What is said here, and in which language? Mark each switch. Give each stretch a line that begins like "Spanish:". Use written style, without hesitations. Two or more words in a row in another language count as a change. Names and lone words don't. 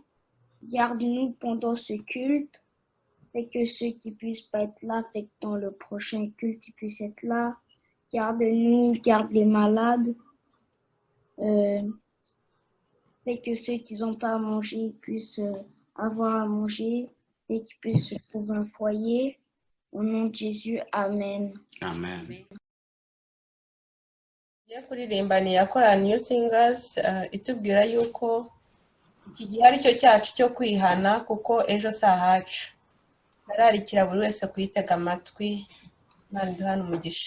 French: Garde-nous pendant ce culte. Fais que ceux qui puissent pas être là, fait que dans le prochain culte, ils puissent être là. Garde-nous, garde les malades. Fais que ceux qui n'ont pas à manger puissent avoir à manger et qu'ils puissent se trouver un foyer. Au nom de Jésus, Amen. Amen.
Kinyarwanda: Tugiye kuririmba ni yakorana New Singers itubwira yuko iki gihe ari cyo cyacu cyo kwihana kuko ejo si ahacu. Nararikira buri wese kuyitega amatwi. Imana iduhane umugisha.